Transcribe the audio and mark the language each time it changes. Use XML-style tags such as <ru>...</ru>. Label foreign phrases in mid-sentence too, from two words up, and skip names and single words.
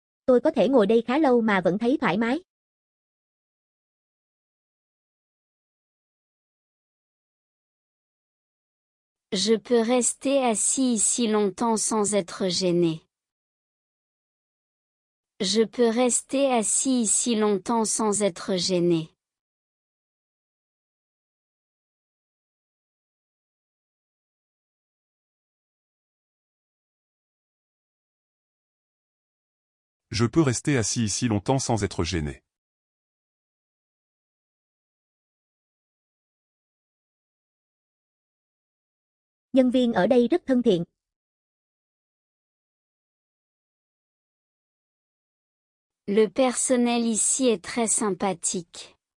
<vi>Tôi có thể ngồi đây khá lâu mà vẫn thấy thoải mái.</vi> <fr>Je peux rester assis ici longtemps sans être gêné. Je peux rester assis ici longtemps sans être gêné. Je peux rester assis ici longtemps sans être gêné.</fr> <vi>Nhân viên ở đây rất thân thiện.</vi> <fr>Le personnel ici est très sympathique.</fr>